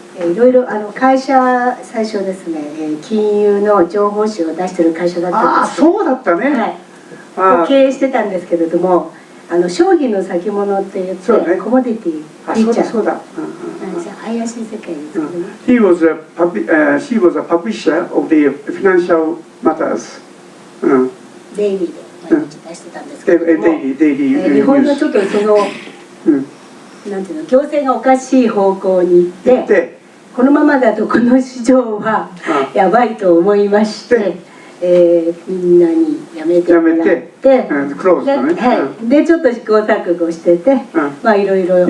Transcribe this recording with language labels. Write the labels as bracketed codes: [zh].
[ja] いろいろ会社最初ですね、金融の情報誌を出してる会社だったんです。そうだったね。はい。経営してたんですけれども、商品の先物って言って、コモディティ、リッチャー。そうだ。怪しい世界ですけどね。 [en] She was a publisher of the financial matters. [ja] デイリーで毎日出してたんですけども、日本のちょっとその、なんていうの、行政がおかしい方向に行って、このままだとこの市場はやばいと思いまして、みんなにやめてもらって、でちょっと試行錯誤してて、まあいろいろ。